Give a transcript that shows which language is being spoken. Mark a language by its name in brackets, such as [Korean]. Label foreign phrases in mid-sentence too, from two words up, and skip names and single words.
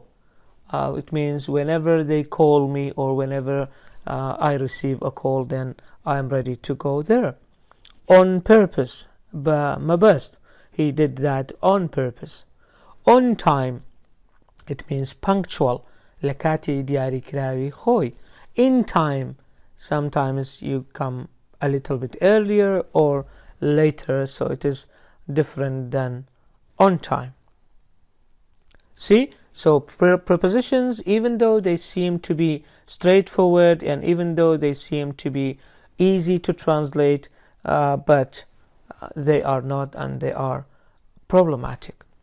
[English] It means whenever they call me or whenever I receive a call, then I am ready to go there. On purpose, بمبست. He did that on purpose. On time, it means punctual. [Central Kurdish] لكاتي دياري كراوي خوي. [English] In time, sometimes you come a little bit earlier or later, so it is different than on time. See, so prepositions, even though they seem to be straightforward and even though they seem to be easy to translate, but they are not, and they are problematic.